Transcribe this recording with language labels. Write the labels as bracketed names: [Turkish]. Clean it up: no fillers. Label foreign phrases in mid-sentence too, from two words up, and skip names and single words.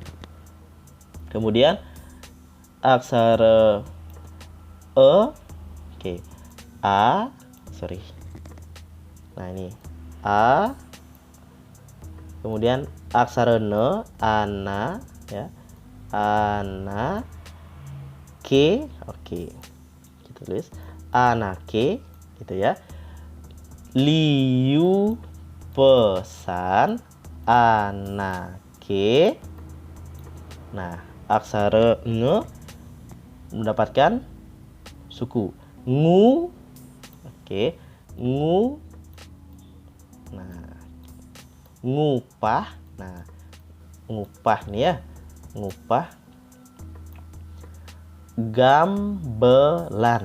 [Indonesian] Kemudian aksara oke, sorry, nah ini a. Kemudian aksara ne ana ya, ana ke. Oke, kita tulis anake gitu ya. [Balinese] Liu pesan anake. [Indonesian] Nah, aksara nge mendapatkan suku ngu. Oke, ngu. Nah, ngupah. Nah, ngupah nih ya, ngupah. Gambelan.